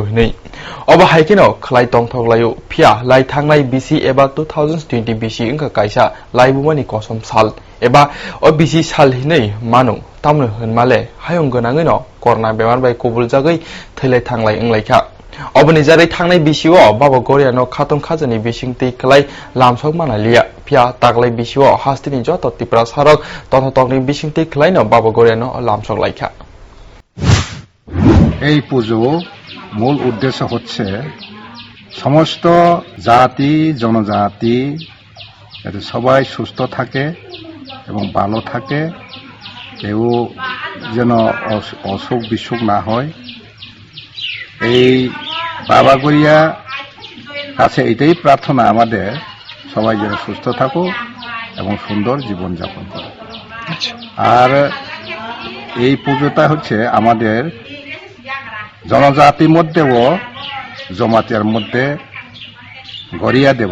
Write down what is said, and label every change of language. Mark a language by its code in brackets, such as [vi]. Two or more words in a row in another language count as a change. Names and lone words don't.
[trp] hini oba haikino khlai tongthoklayu phia lai thangnai bisi eba 2020 bisi angka kaisa laibumani kosom sal eba o bisi sal hinai manu tamno honmale hayong gonangoi no korona bemar bai kobul jagai thailai thanglai englaikha oboni jarai thangnai bisio baba Goria no khatong khajani bisingtei klai lamsok manalia phia taklai bisio hastini joto tipra sarok tototokni bisingtei klai no baba Goria no lamsok laikha [bn] এই পুজো মূল উদ্দেশ্য হচ্ছে সমস্ত জাতি জনজাতি যাতে সবাই সুস্থ থাকে এবং ভালো থাকে কেউ যেন অসুখ বিসুখ না হয় এই বাবা গড়িয়া কাছে এটাই প্রার্থনা আমাদের সবাই যেন সুস্থ থাকুক এবং সুন্দর জীবন যাপন করে আর এই পুজোটা হচ্ছে আমাদের জনজাতির মধ্যেও জমাতিয়ার মধ্যে গড়িয়া